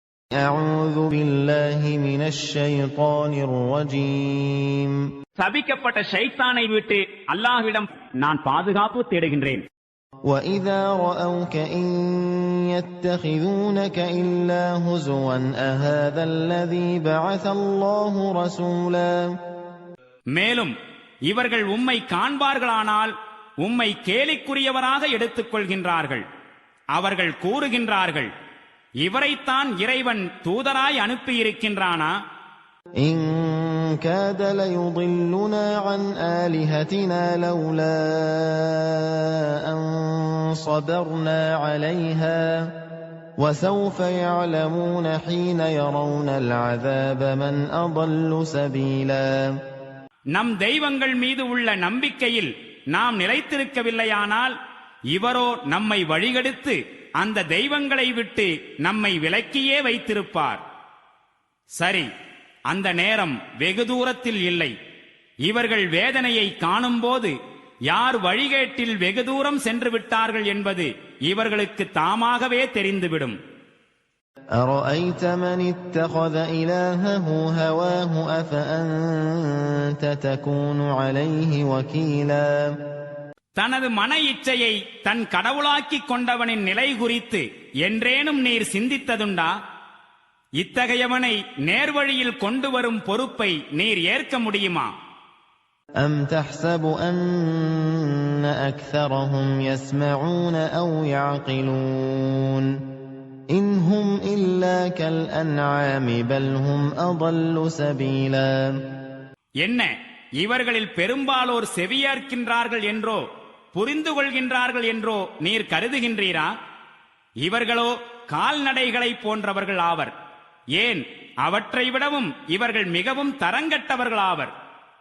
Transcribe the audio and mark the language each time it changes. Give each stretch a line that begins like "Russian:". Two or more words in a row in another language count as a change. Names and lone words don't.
Arabic: أعوذ بالله من الشيطان الرجيم.
Tamil: சபிக்கப்பட்ட ஷைத்தானை விட்டு அல்லாஹ்விடம் நான் பாதுகாப்பு தேடுகின்றேன்.
Arabic: وَإِذَا رَأَوْكَ إِن يَتَّخِذُونَكَ إِلَّا هُزُوًا أَهَذَا الَّذِي بَعَثَ اللَّهُ رَسُولًا.
Tamil: மேலும் இவர்கள் உம்மை காண்பார்களானால் உம்மை கேலிக்குரியவராக எடுத்துக் கொள்கின்றார்கள். அவர்கள் கூறுகின்றார்கள், இவரைத்தான் இறைவன் தூதராய் அனுப்பியிருக்கின்றானா?
Arabic: إِن كَادَ لَيُضِلُّنَا عَنْ آلِهَتِنَا لَوْلَا أَن صَبَرْنَا عَلَيْهَا وَسَوْفَ يَعْلَمُونَ حِينَ يَرَوْنَ الْعَذَابَ مَنْ أَضَلُّ سَبِيلًا.
Tamil: நம் தெய்வங்கள் மீது உள்ள நம்பிக்கையில் நாம் நிலைத்திருக்கவில்லையானால் இவரோ நம்மை வழிகெடுத்து அந்த தெய்வங்களை விட்டு நம்மை விலக்கியே வைத்திருப்பார். சரி, அந்த நேரம் வெகு தூரத்தில் இல்லை. இவர்கள் வேதனையை காணும்போது யார் வழிகேட்டில் வெகு தூரம் சென்று விட்டார்கள் என்பது இவர்களுக்கு தாமாகவே தெரிந்துவிடும்.
Arabic: أَرَأَيْتَ مَنِ اتَّخَذَ إِلَٰهَهُ هَوَاهُ أَفَأَنتَ تَكُونُ عَلَيْهِ وَكِيلًا.
Tamil: தனது மன இச்சையை தன் கடவுளாக்கிக் கொண்டவனின் நிலை குறித்து என்றேனும் நீர் சிந்தித்ததுண்டா? இத்தகையவனை நேர்வழியில் கொண்டு வரும் பொறுப்பை நீர் ஏற்க முடியுமா?
Arabic: أَمْ تَحْسَبُ أَنَّ أَكْثَرَهُمْ يَسْمَعُونَ أَوْ يَعْقِلُونَ إِنْ هُمْ إِلَّا كَالْأَنْعَامِ بَلْ هُمْ أَضَلُّ سَبِيلًا.
Tamil: என்ன, இவர்களில் பெரும்பாலோர் செவியேற்கின்றார்கள் என்றோ புரிந்து கொள்கின்றார்கள் என்றோ நீர் கருதுகின்றீரா? இவர்களோ கால்நடைகளை போன்றவர்கள் ஆவர். ஏன், அவற்றை விடவும் இவர்கள் மிகவும் தரங்கட்டவர்கள் ஆவர்.